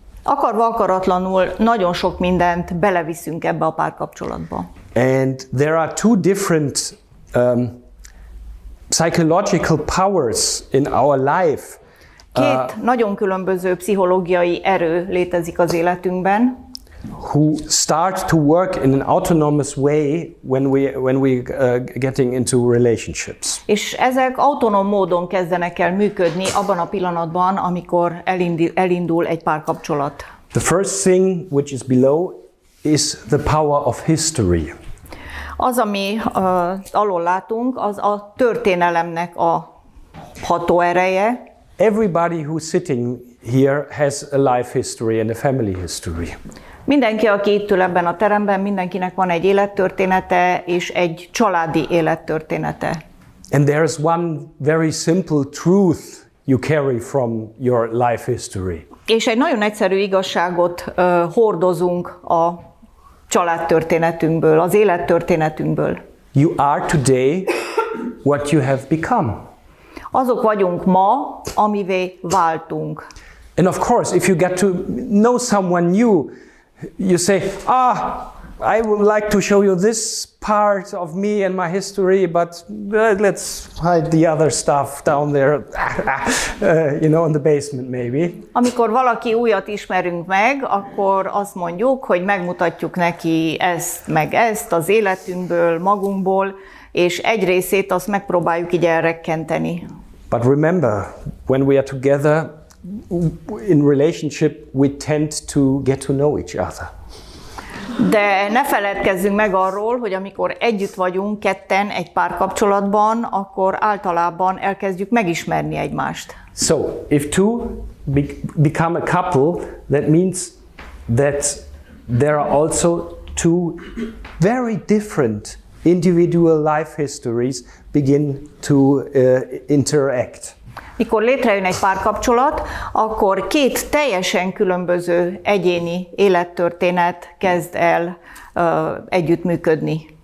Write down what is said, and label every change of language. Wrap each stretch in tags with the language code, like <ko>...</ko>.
<hu>Akarva akaratlanul nagyon sok mindent beleviszünk ebbe a párkapcsolatba.</hu> <en>And there are two different psychological powers in our life.</en> <hu>Két nagyon különböző pszichológiai erő létezik az életünkben,</hu> <en>who start to work in an autonomous way when we getting into relationships.</en> <hu>És ezek autonóm módon kezdenek el működni abban a pillanatban, amikor elindul egy párkapcsolat.</hu> <en>The first thing which is below is the power of history.</en> <hu>Az, ami alól látunk, az a történelemnek a hatóereje.</hu> <en>Everybody who's sitting here has a life history and a family history.</en> <hu>Mindenki, aki itt ül ebben a teremben, mindenkinek van egy élettörténete és egy családi élettörténete.</hu> <en>And there is one very simple truth you carry from your life history.</en> <hu>És egy nagyon egyszerű igazságot hordozunk a családtörténetünkből, az élettörténetünkből.</hu> <en>You are today what you have become.</en> <hu>Azok vagyunk ma, amivé váltunk.</hu> <en>And of course, if you get to know someone new, you say, I would like to show you this part of me and my history, but let's hide the other stuff down there, you know, in the basement maybe.</en> <hu>Amikor valaki újat ismerünk meg, akkor azt mondjuk, hogy megmutatjuk neki ezt, meg ezt az életünkből, magunkból, és egy részét azt megpróbáljuk így elrekkenteni.</hu> <en>But remember, when we are together in relationship, we tend to get to know each other.</en> <hu>De ne feledkezzünk meg arról, hogy amikor együtt vagyunk ketten egy párkapcsolatban, akkor általában elkezdjük megismerni egymást.</hu> <en>So, if two become a couple, that means that there are also two very different individual life histories begin to interact.</en> <hu>Mikor létrejön egy párkapcsolat, akkor két teljesen különböző egyéni élettörténet kezd el együttműködni.</hu>